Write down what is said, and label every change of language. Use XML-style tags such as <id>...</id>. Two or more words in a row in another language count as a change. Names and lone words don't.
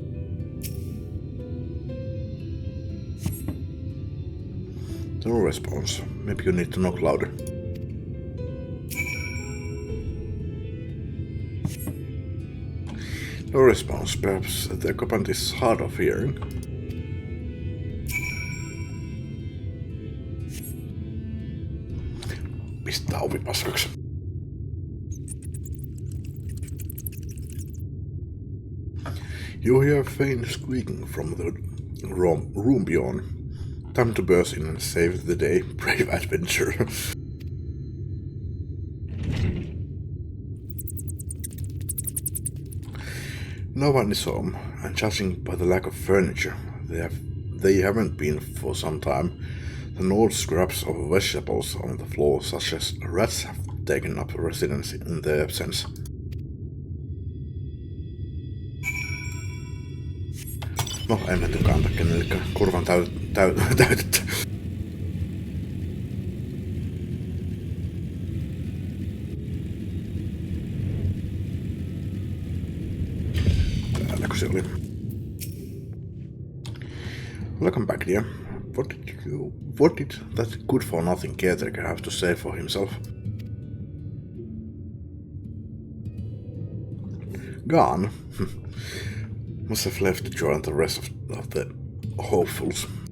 <en>No response. Maybe you need to knock louder. No response. Perhaps the occupant is hard of hearing.</en> <fi>Pistää ovi paskaksi.</fi> <en>You hear faint squeaking from the room beyond. Time to burst in and save the day, brave adventurer. No one is home, and judging by the lack of furniture, they haven't been for some time. The old scraps of vegetables on the floor, such as rats, have taken up residence in their absence.</en> <fi>No, en mä tykkää antaa kenellekään korvan täytettä. Täälläkö se oli?</fi> <en>Welcome back, dear. What did that good-for-nothing caretaker have to say for himself? Gone? Must have left to join the rest of the hopefuls.</en>